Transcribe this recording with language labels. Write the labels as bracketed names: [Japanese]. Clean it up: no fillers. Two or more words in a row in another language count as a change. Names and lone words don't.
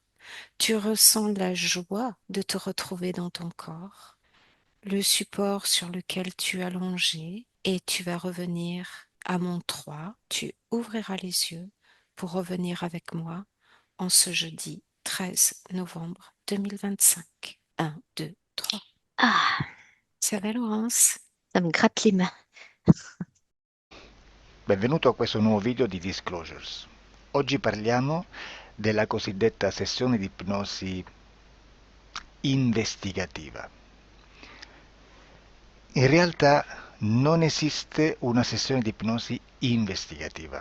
[French] Tu ressens la joie de te retrouver dans ton corps, le support sur lequel tu es allongé, et tu vas revenir à mon 3. Tu ouvriras les yeux pour revenir avec moi en ce jeudi 13 novembre 2025. 1, 2, 3. Ah, Ça va, Laurence? ça me gratte les mains. [Italian] Benvenuto a questo nuovo video di Disclosures. Oggi parliamo della cosiddetta sessione di ipnosi investigativa. In realtà non esiste una sessione di ipnosi investigativa.